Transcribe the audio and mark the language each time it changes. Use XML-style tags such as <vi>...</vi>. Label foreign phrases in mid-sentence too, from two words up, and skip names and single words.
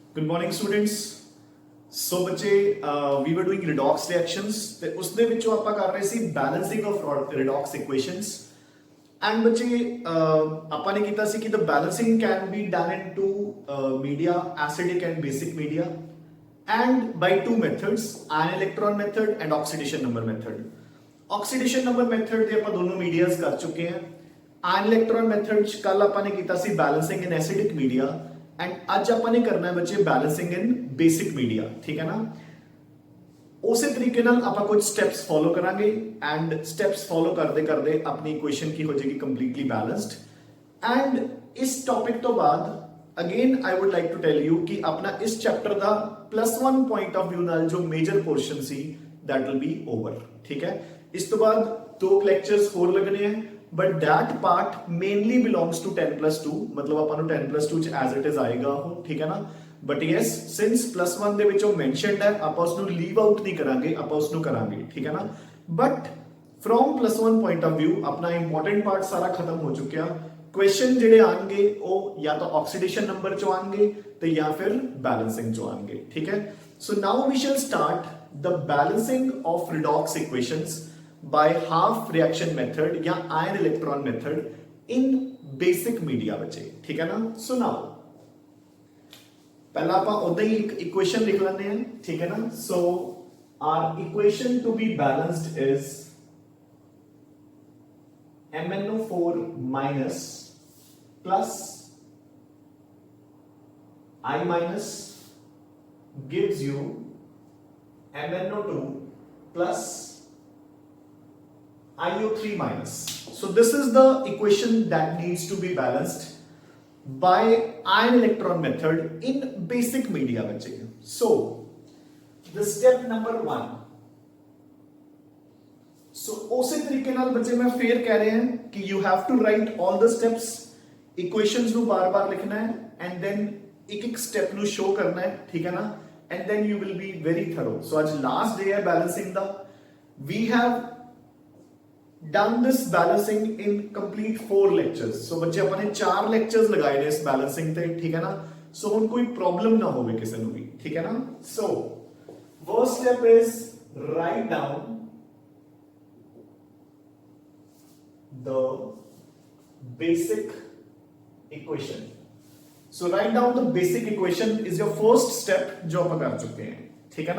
<en>Morning students. So बच्चे we were doing redox reactions</en> <pa>ਤੇ ਉਸ ਦੇ ਵਿੱਚੋਂ ਆਪਾਂ ਕਰ ਰਹੇ ਸੀ</pa> <en>balancing of redox equations ਐਂਡ</en> <pa>ਬੱਚੇ ਆਪਾਂ ਨੇ ਕੀਤਾ ਸੀ ਕਿ</pa> <en>the balancing can be done in two media acidic and basic media and by two methods, ion electron method and oxidation number method. Oxidation number method</en> <pa>ਦੇ ਆਪਾਂ ਦੋਨੋਂ ਮੀਡੀਆਸ ਕਰ ਚੁੱਕੇ ਹਾਂ।</pa> <en>ion electron method</en> <pa>ਚ ਕੱਲ ਆਪਾਂ ਨੇ ਕੀਤਾ ਸੀ</pa> <en>balancing in acidic media and</en> <pa>ਅੱਜ ਆਪਾਂ ਨੇ ਕਰਨਾ ਹੈ ਬੱਚੇ</pa> <en>balancing in basic media,</en> <pa>ਠੀਕ ਹੈ ਨਾ। ਉਸੇ ਤਰੀਕੇ ਨਾਲ ਆਪਾਂ ਕੁਝ</pa> <en>steps follow</en> <pa>ਕਰਾਂਗੇ ਐਂਡ</pa> <en>steps follow</en> <pa>ਕਰਦੇ ਕਰਦੇ ਆਪਣੀ ਇਕੁਏਸ਼ਨ ਕੀ ਹੋ ਜਾਏਗੀ</pa> <en>completely balanced.</en> <pa>ਐਂਡ ਇਸ ਟੌਪਿਕ ਤੋਂ ਬਾਅਦ</pa> <en>again I would like to tell you</en> <pa>ਕਿ ਅਪਣਾ ਇਸ ਚੈਪਟਰ ਕਾ</pa> <en>+1 point of view</en> <pa>ਨਾਲ ਜੋ</pa> <en>major portion सी that will be over,</en> <pa>ਠੀਕ ਹੈ। ਇਸ ਤੋ ਬਾਦ ਦੋ ਲੈਕਚਰਜ਼ ਹੋਰ ਲੱਗਣੇ ਹਨ</pa> <en>but that part mainly belongs to 10+2,</en> <pa>ਮਤਲਬ ਅਪਣ 10+2 ਚ</pa> <en>as it is</en> <pa>ਆਏਗਾ ਵੋ, ਠੀਕ ਹੈ ਨਾ।</pa> <en>but yes since</en> <pa>+1 ਦੇ ਵਿਚ ਮੈਂਸ਼ਨਡ ਹੈ ਆਪਾਂ ਉਸਨੂੰ</pa> <en>leave out</en> <pa>ਨਹੀਂ ਕਰਾਂਗੇ, ਆਪਾਂ ਉਸਨੂੰ ਕਰਾਂਗੇ, ਠੀਕ ਹੈ ਨਾ।</pa> <en>but from +1 point of view</en> <pa>ਅਪਣਾ</pa> <en>important part</en> <pa>ਸਾਰਾ ਖ਼ਤਮ ਹੋ ਚੁੱਕਾ। क्वेश्चन ਜਿਹੜੇ ਆਣਗੇ ਉਹ ਜਾਂ ਤਾਂ</pa> <en>oxidation number</en> <pa>ਚੋਂ ਆਣਗੇ ਤੇ ਜਾਂ ਫਿਰ ਬੈਲੈਂਸਿੰਗ ਚੋਂ ਆਣਗੇ, ਠੀਕ ਹੈ।</pa> <en>So now we shall start the balancing of redox equations by half reaction method ਜਾਂ ion electron method in basic media</en> <pa>ਬੱਚੇ, ਠੀਕ ਹੈ ਨਾ।</pa> <en>so now</en> <pa>ਪਹਿਲਾਂ ਆਪਾਂ ਉਦਾਂ ਹੀ ਇੱਕ ਇਕੁਏਸ਼ਨ ਲਿਖ ਲੈਂਦੇ ਹਾਂ, ਠੀਕ ਹੈ ਨਾ।</pa> <en>So our equation to be balanced is MnO4 minus plus I minus gives you MnO2 plus IO3 minus. So this is the equation that needs to be balanced by ion electron method in basic media. So the step number 1.</en> <pa>ਸੋ ਉਸੀ ਤਰੀਕੇ ਨਾਲ ਬੱਚੇ ਮੈਂ ਫਿਰ ਕਹਿ ਰਹੇ ਹੈਂ ਕਿ</pa> <en>you have to write all the steps,</en> <pa>ਇਕੁਏਸ਼ਨਸ ਨੂੰ ਬਾਰ ਬਾਰ ਲਿਖਣਾ ਹੈ</pa> <en>and then</en> <pa>ਇੱਕ ਇੱਕ ਸਟੈਪ ਨੂੰ ਸ਼ੋ ਕਰਨਾ ਹੈ, ਠੀਕ ਹੈ ਨਾ।</pa> <en>And then you will be very thorough.</en> <pa>ਸੋ ਆਜ ਲਾਸਟ ਡੇ ਹੈ ਬੈਲੈਂਸਿੰਗ ਦਾ।</pa> <en>we have done this balancing in complete 4 lectures.</en> <pa>ਸੋ ਬੱਚੇ ਅਪਨੇ 4 ਲੈਕਚਰਜ਼ ਲਗਾਏ ਨੇ ਇਸ ਬੈਲੈਂਸਿੰਗ ਤੇ, ਠੀਕ ਹੈ ਨਾ। ਸੋ ਹੁਣ ਕੋਈ ਪ੍ਰੌਬਲਮ ਨਾ ਹੋਵੇ ਕਿਸੀ ਨੂੰ ਭੀ, ਠੀਕ ਹੈ ਨਾ।</pa> <en>So first step is write down the basic equation. So write down the basic equation is your first step</en> <pa>ਜੋ ਅਪਣ ਕਰ ਚੁੱਕੇ ਹੈਂ, ਠੀਕ ਹੈ ਨਾ।</pa>